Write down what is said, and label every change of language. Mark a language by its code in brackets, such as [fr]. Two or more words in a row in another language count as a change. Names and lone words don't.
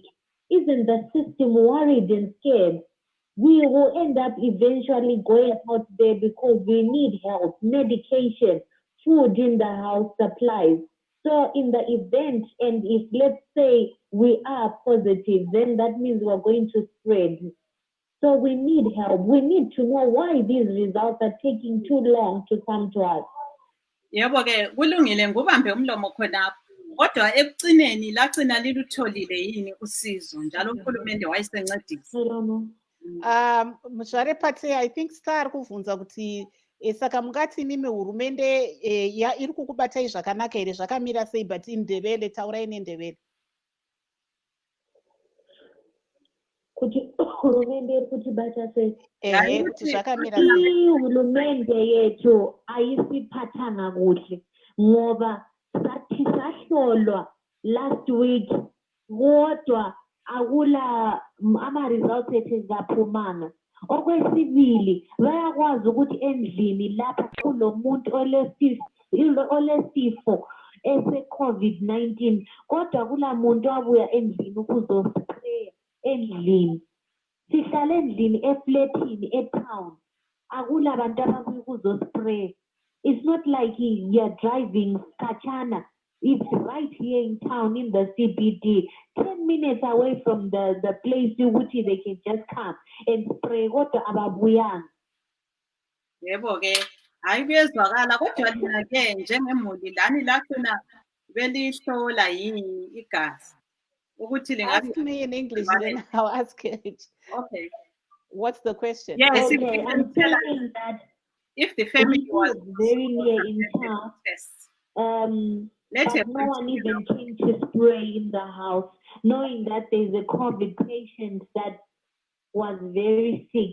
[en] Isn't the system worried and scared? We will end up eventually going out there because we need help, medication, food in the house, supplies. So in the event, and if let's say we are positive, then that means we're going to spread. So we need help. We need to know why these results are taking too long to come to us. [nd] Yebo-ke kulungile ngubambe umlomo khonapho. Kodwa ekugcineni lagcina lilutholile yini usizo njalo uhulumende wayesencedisa? [sn] Mshare Pate, [en] I think [sn] Star kuvunza kuti Saka mungati mimi hurumende iri kukubatai zvakanaka here, zvakamira sei? But indebele, taurai nendebele. Kuti hurumende iri kutibata sei? Kuti zvakamira sei? [nd] Hurumende yetu aisiphathanga kuhle ngoba sathi sahlolwa [en] last week [nd] kodwa akula ama-results ethu zaphumanga. Okwesibili bayakwazi ukuthi endlini lapha kulo muntu olesifo ese-COVID-19 kodwa kula muntu wabuya endlini ukuzospray endlini. Sihlala endlini eflatini etown. Akula bantu ababuya ukuzospray. [en] It's not like you're driving Kachana. It's right here in town in the CBD, 10 minutes away from the place which they can just come and spray water ababuyanga. [nd] Yebo ke, hayi kuyezwakala kodwa lina ke njengemuli lani lakhona belihlola yini igazi ukuthi lingabe. [en] Ask me in English, then I'll ask it. Okay. What's the question? Yes, Okay, I'm telling that if the family was very near in town, but no one even came to spray in the house, knowing that there's a COVID patient that was very sick.